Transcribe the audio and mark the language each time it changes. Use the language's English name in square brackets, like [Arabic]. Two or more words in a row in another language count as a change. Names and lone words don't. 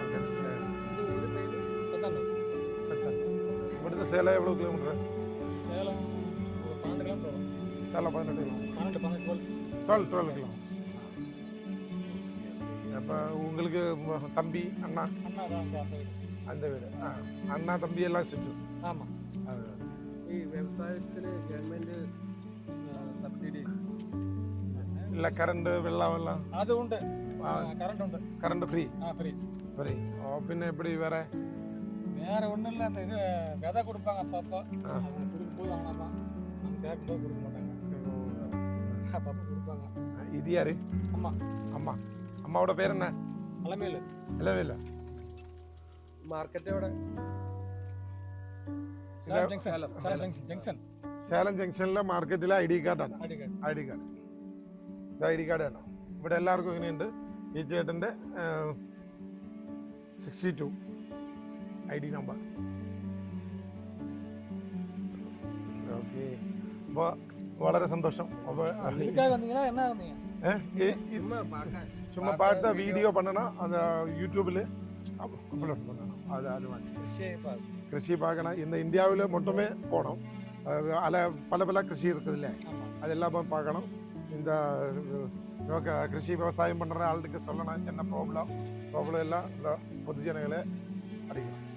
[Tamil] இവിടുത്തെ சேலம் எவ்வளோ கிலோமீட்டர்? சேலம் ஒரு 12 கிலோமீட்டர் வரும். சேலம் 18 கிலோமீட்டர். 12 கிலோமீட்டர். அப்போ இப்போ உங்களுக்கு தம்பி அண்ணா அண்ணா தான் அந்த வீடு. அந்த வீடு அண்ணா தம்பி எல்லாம் சுற்றும். ஆமாம். [Malayalam] ഈ വ്യവസായത്തിന് [English] government subsidy [Tamil] இல்லை கரண்ட் வெள்ளம் அது உண்டு, கரண்ட் உண்டு. [English] current free [Tamil] ஃப்ரீ. ஃப்ரீ. பின்ன எப்படி வேற வேற ஒன்றும் இல்லை. அந்த இது விதை கொடுப்பாங்க அப்பப்போ, அவங்க கொடுக்கும் போது ஆனால் தான் நம்ம கேட்கும் போது கொடுக்க மாட்டாங்க, அப்பப்போ கொடுப்பாங்க. இது யாரு? அம்மா. அம்மா. அம்மாவோட பேர் என்ன? அலமேலு. [Malayalam] ഇലവില്ല. മാർക്കറ്റ് എവിടെ? ജംഗ്ഷൻ. സേലം ജംഗ്ഷനിലെ മാർക്കറ്റിലെ [English] ID card. ID card. [Malayalam] ഇത് [English] ID card. [Malayalam] ഇവിടെ എല്ലാവർക്കും ഇങ്ങനെയുണ്ട്. ഈ ചേട്ടൻ്റെ 62 [English] ID number. [Malayalam] ഓക്കെ. അപ്പോൾ വളരെ സന്തോഷം. [Tamil] അപ്പോൾ சும்மா பார்த்தா வீடியோ பண்ணணும், அந்த யூடியூப்ல அப்லோட் பண்ணணும். அது கிருஷி பார்க்கணும். இந்த இந்தியாவில் மட்டுமே போகணும். அதில் பல கிருஷி இருக்குது இல்லை, அதெல்லாம் பார்க்கணும். இந்த கிருஷி விவசாயம் பண்ணுற ஆளுக்கு சொல்லணும் என்ன ப்ராப்ளம் எல்லாம் பொதுஜனங்களை அறியணும்.